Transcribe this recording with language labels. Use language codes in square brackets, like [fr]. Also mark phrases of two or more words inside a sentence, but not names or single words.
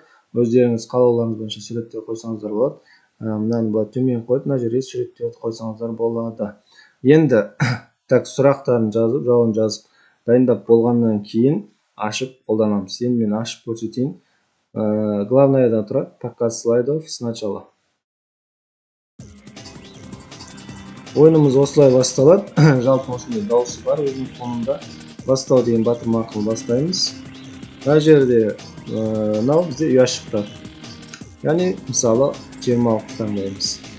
[kk] Өздеріңіз қалауларыңыз бойынша суреттер қойсаңыздар болады. Мынаны былай төмен қойып, мына жерге суреттерді қойсаңыздар болады. Енді сұрақтарын жазып, жауабын жазып, дайындап болғаннан кейін ашып қолданамыз. Енді мен ашып көрсетейін. Главныйдан тұрады. [ru] Показ слайдов сначала. [kk] Ойынымыз осылай басталады. Жалпы осындай дауысы бар өзінің фонында. Бастау деген батырма арқылы бастаймыз. Мына жерде мынау бізде ұяшықтар. Яғни мысалы 26 таңдаймыз.